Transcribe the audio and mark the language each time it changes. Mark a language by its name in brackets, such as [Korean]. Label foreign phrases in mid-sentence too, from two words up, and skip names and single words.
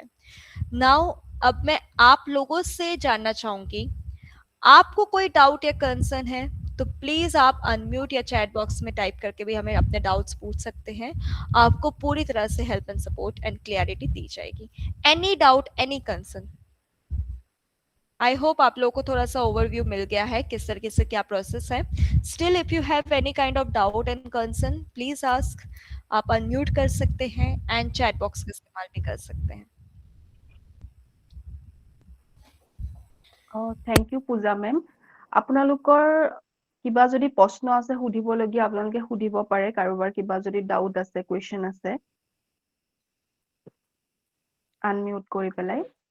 [Hindi] नाउ अब मैं आप लोगों से जानना चाहूंगी, आपको कोई डाउट या कंसर्न है तो प्लीज आप अनम्यूट या [English] chat box [Hindi] में टाइप करके भी हमें अपने डाउट्स पूछ सकते हैं। आपको पूरी तरह से [English] help and support and clarity [Hindi] दी जाएगी। [English] any doubt, any concern. I hope [Hindi] आप लोगों को थोड़ा सा ओवरव्यू मिल गया है किस तरीके से क्या प्रोसेस है। [English] Still if you have any kind of doubt and concern please ask. [Hindi] आप अनम्यूट कर सकते हैं [English] and chat box [Hindi] का इस्तेमाल भी कर सकते हैं। [English] Thank you Puja ma'am. [Assamese] আপোনালোকৰ কিবা যদি প্ৰশ্ন আছে সুধিবলগীয়া আপোনালোকে সুধিব পাৰে। কাৰোবাৰ কিবা যদি ডাউট আছে, কুৱেশ্যন আছে, আনমিউট কৰি পেলাই।